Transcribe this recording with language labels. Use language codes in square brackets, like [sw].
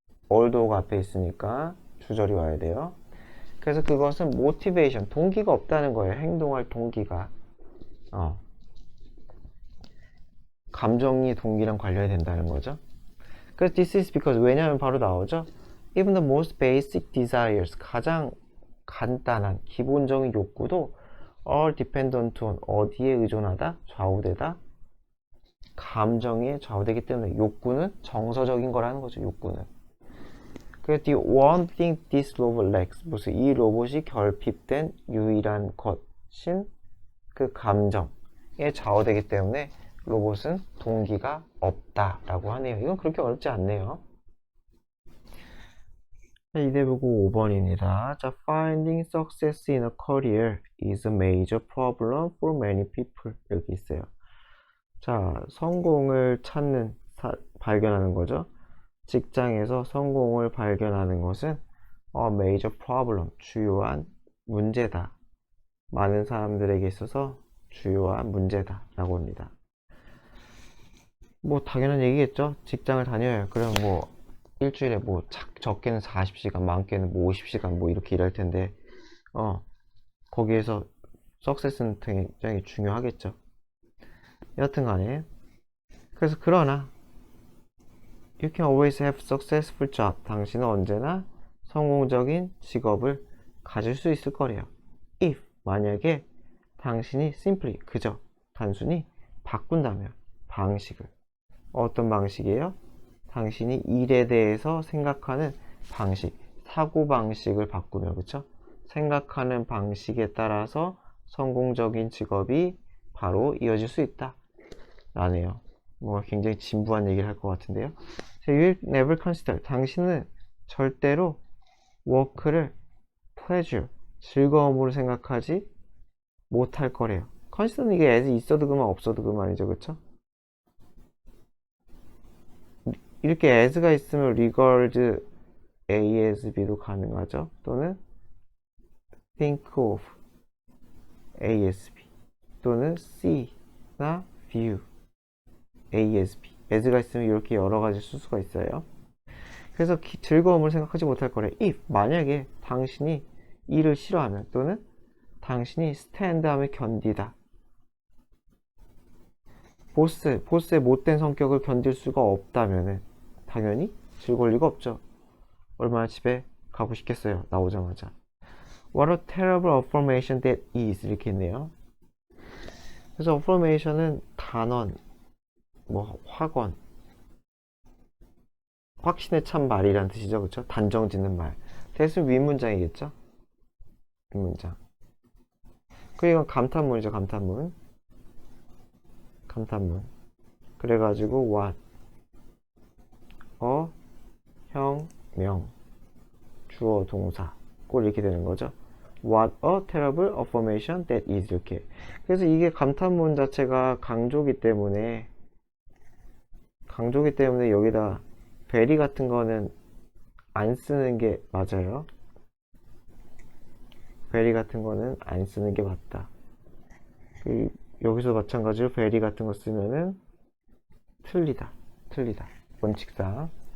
[ko] although가 앞에 있으니까 주절이 와야 돼요. 그래서 그것은 motivation, 동기가 없다는 거예요. 행동할 동기가. 감정이 동기랑 관련이 된다는 거죠. 그래서 [en] this is because, [ko] 왜냐하면 바로 나오죠. [en] Even the most basic desires, [ko] 가장 간단한 기본적인 욕구도 [en] are dependent on, [ko] 어디에 의존하다? 좌우되다? 감정에 좌우되기 때문에 욕구는 정서적인 거라는 거죠. 욕구는. 그래서 [en] the one thing this robot lacks, [ko] 무슨 이 로봇이 결핍된 유일한 것인 그 감정에 좌우되기 때문에 로봇은 동기가 없다라고 하네요. 이건 그렇게 어렵지 않네요. 이대 보고 5번입니다. [en] 자, finding success in a career is a major problem for many people. [ko] 이렇게 있어요. 자, 성공을 발견하는 거죠. 직장에서 성공을 발견하는 것은 major problem, 주요한 문제다. 많은 사람들에게 있어서 주요한 문제다. 라고 합니다. 뭐, 당연한 얘기겠죠? 직장을 다녀요. 그럼 뭐, 일주일에 뭐, 적게는 40시간, 많게는 뭐 50시간 뭐 이렇게 일할 텐데, 거기에서 석세스는 굉장히 중요하겠죠. 여튼 간에. 그래서 그러나, [en] You can always have successful job. [ko] 당신은 언제나 성공적인 직업을 가질 수 있을 거래요. If, 만약에 당신이 simply, 그저, 단순히 바꾼다면, 방식을. 어떤 방식이에요? 당신이 일에 대해서 생각하는 방식, 사고방식을 바꾸면, 그쵸? 생각하는 방식에 따라서 성공적인 직업이 바로 이어질 수 있다. 라네요. 뭔가 굉장히 진부한 얘기를 할 것 같은데요. [en] You will never consider. [ko] 당신은 절대로 work를 pleasure, 즐거움으로 생각하지 못할 거래요. consider는 이게 as 있어도 그만 없어도 그만이죠. 그쵸? 이렇게 as가 있으면 [en] regard A as B [ko] 도 가능하죠. 또는 [en] think of A as B [ko] 또는 C나 [en] view A as B. [ko] as가 있으면 이렇게 여러 가지 쓸 수가 있어요. 그래서 즐거움을 생각하지 못할 거래. if 만약에 당신이 일을 싫어하면 또는 당신이 스탠드함을 견디다. 보스의 못된 성격을 견딜 수가 없다면은 당연히 즐거울 리가 없죠. 얼마나 집에 가고 싶겠어요. 나오자마자. [en] What a terrible affirmation that is. [ko] 이렇게 있네요. 그래서 affirmation은 단언, 뭐 확언, 확신에 찬 말이란 뜻이죠. 그쵸? 단정 짓는 말. that은 윗문장이겠죠? 윗문장. 그리고 감탄문이죠. 감탄문. 그래가지고 what, 형, 명, 주어, 동사 꼭 이렇게 되는 거죠. [en] What a terrible affirmation that is. [ko] 이렇게. 그래서 이게 감탄문 자체가 강조기 때문에 여기다 very 같은 거는 안 쓰는 게 맞아요. very 같은 거는 안 쓰는 게 맞다. 여기서 마찬가지로 very 같은 거 쓰면은 틀리다. 원칙상.